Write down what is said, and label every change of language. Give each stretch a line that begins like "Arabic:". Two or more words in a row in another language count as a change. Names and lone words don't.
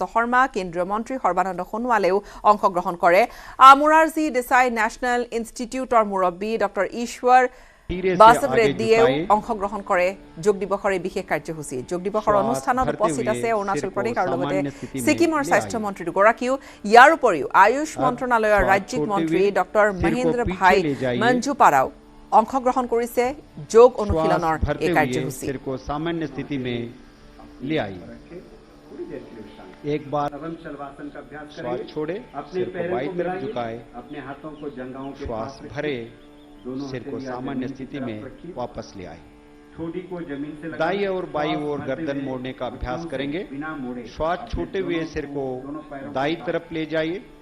Assamese: শৰ্মা কেন্দ্ৰীয় মন্ত্ৰী সৰ্বানন্দ সোণোৱালেও অংশগ্ৰহণ কৰে মোৰাৰজী দেশাই নেশ্যনেল ইনষ্টিটিউটৰ মুৰব্বী ডক্টৰ ঈশ্বৰ বাসৱ ৰেড্ডীয়েও অংশগ্ৰহণ কৰে যোগ দিৱসৰ এই বিশেষ কাৰ্যসূচী যোগ দিৱসৰ অনুষ্ঠানত উপস্থিত আছে অৰুণাচল প্ৰদেশ আৰু লগতে ছিকিমৰ স্বাস্থ্যমন্ত্ৰী দুগৰাকীও ইয়াৰ উপৰিও আয়ুষ মন্ত্ৰণালয়ৰ ৰাজ্যিক মন্ত্ৰী ডক্টৰ মহেন্দ্ৰ ভাই মঞ্জুপাৰাও অংশগ্ৰহণ কৰিছে যোগ অনুশীলনৰ এই কাৰ্যসূচী
Hindi: को सामान्य स्थिति में ले आई एक बार शलवासन का अभ्यास श्वास छोड़े अपने पैरों को बाईं तरफ झुकाए अपने हाथों को जंघाओं के श्वास भरे सिर को सामान्य स्थिति में वापस ले आए ठोड़ी को जमीन से दाई और बाई ओर गर्दन मोड़ने का अभ्यास करेंगे श्वास छोड़ते हुए सिर को दाई तरफ ले जाइए